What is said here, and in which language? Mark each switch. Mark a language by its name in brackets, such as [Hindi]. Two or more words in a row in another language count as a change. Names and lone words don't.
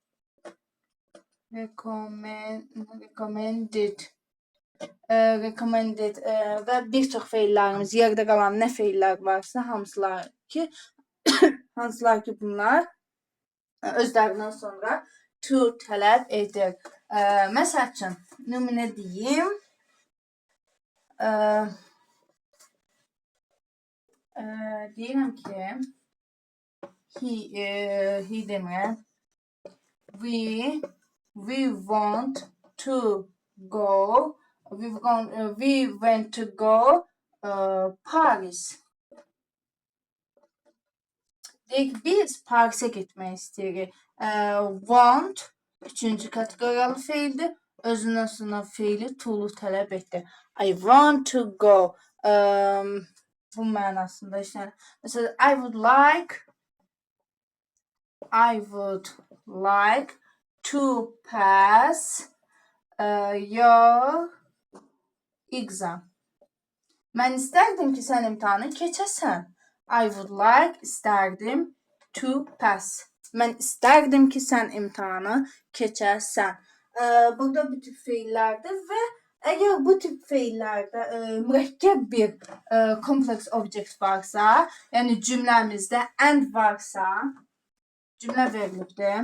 [Azerbaijani] recommended və bir çox feillərimiz, yerdə qalan nə feillər varsa hansılar ki bunlar özlərindən sonra to tələb edir. Məsəl üçün, nümunə deyim. Deyirəm ki, he demirəm. [English] We went to go Paris. [Azerbaijani] Deyək, biz Parisə getmək istəyirik. Want üçüncü kateqoriyalı feildir. Özündən sonra feili to-lu tələb etdi. [English] I want to go. [Azerbaijani] Bu mənasında işlənir. Məsələn, [English] I would like to pass your exam. [Azerbaijani] Mən istərdim ki, sən imtahanı keçəsən. [English] I would like istərdim to pass. [Azerbaijani] Mən istərdim ki, sən imtahanı keçəsən. Burada bu tip feillərdir və əgər bu tip feillərdə mürəkkəb bir [English] complex object [Azerbaijani] varsa, yəni cümləmizdə and varsa, cümlə verilibdir.